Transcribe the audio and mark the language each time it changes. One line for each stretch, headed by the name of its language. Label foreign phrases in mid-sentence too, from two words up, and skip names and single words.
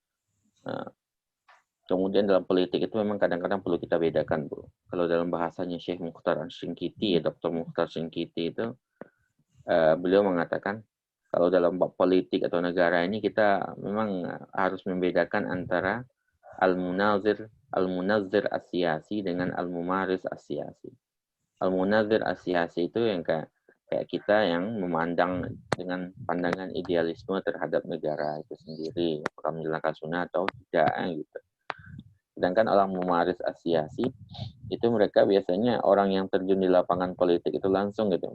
Indonesian: Kemudian dalam politik itu memang kadang-kadang perlu kita bedakan Bu. Kalau dalam bahasanya Syekh Mukhtar Asy-Syinkiti ya, Dr. Mukhtar Asy-Syinkiti itu beliau mengatakan kalau dalam bab politik atau negara ini kita memang harus membedakan antara
Arabic: المنظر المنظر السياسي
Indonesian: dengan
Arabic: الممارس السياسي. المنظر السياسي
Indonesian: itu yang kayak kita yang memandang dengan pandangan idealisme terhadap negara itu sendiri, apakah menjalankan sunnah atau tidak gitu. Sedangkan orang
Arabic: ممارس السياسي
Indonesian: itu mereka biasanya orang yang terjun di lapangan politik itu langsung gitu.